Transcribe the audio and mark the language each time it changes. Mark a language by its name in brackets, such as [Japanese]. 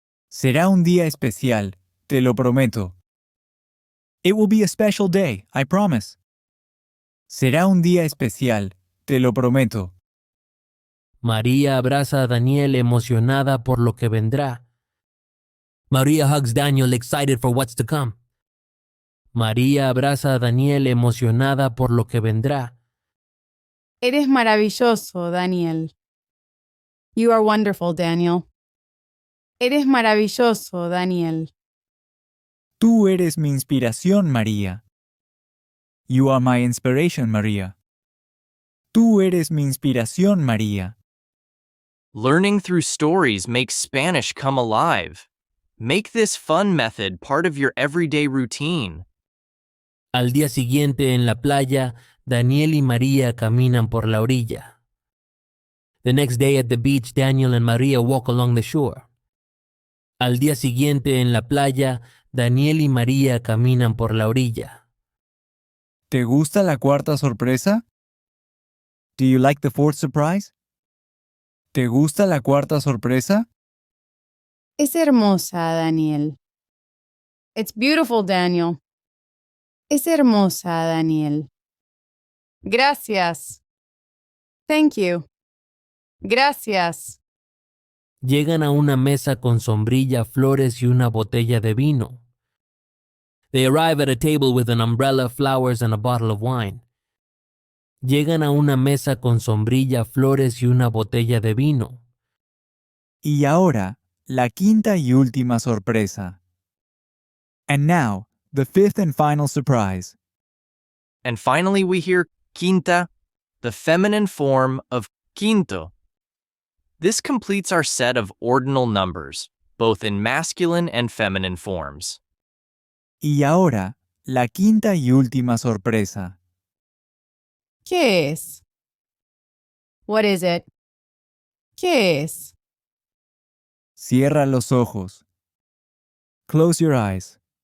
[Spanish] Será un día especial, te lo prometo. [English] It will be a special day, I promise. [Spanish] Será un día especial, te lo prometo. María abraza a Daniel emocionada por lo que vendrá. [English] Maria hugs Daniel excited for what's to come. [Spanish] María abraza a Daniel emocionada por lo que vendrá. Eres maravilloso, Daniel. [English] You are wonderful, Daniel. [Spanish] Eres maravilloso, Daniel. Tú eres mi inspiración, María. [English] You are my inspiration, María. [Spanish] Tú eres mi inspiración, María. [English] Learning through stories makes Spanish come alive. Make this fun method part of your everyday routine. [Spanish] Al día siguiente en la playa, Daniel y María caminan por la orilla. [English] The next day at the beach, Daniel and Maria walk along the shore. [Spanish] Al día siguiente en la playa, Daniel y María caminan por la orilla. ¿Te gusta la cuarta sorpresa? [English] Do you like the fourth surprise? [Spanish] ¿Te gusta la cuarta sorpresa? Es hermosa, Daniel. [English] It's beautiful, Daniel. [Spanish] Es hermosa, Daniel. Gracias. [English] Thank you. [Spanish] Gracias. Llegan a una mesa con sombrilla, flores y una botella de vino. [English] They arrive at a table with an umbrella, flowers, and a bottle of wine. [Spanish] Llegan a una mesa con sombrilla, flores y una botella de vino. Y ahora, la quinta y última sorpresa. [English] And now, the fifth and final surprise. And finally, we hear quinta, the feminine form of quinto. This completes our set of ordinal numbers, both in masculine and feminine forms. [Spanish] Y ahora, la quinta y última sorpresa. ¿Qué es? [English] What is it? [Spanish] ¿Qué es? Cierra los ojos. [English] Close your eyes.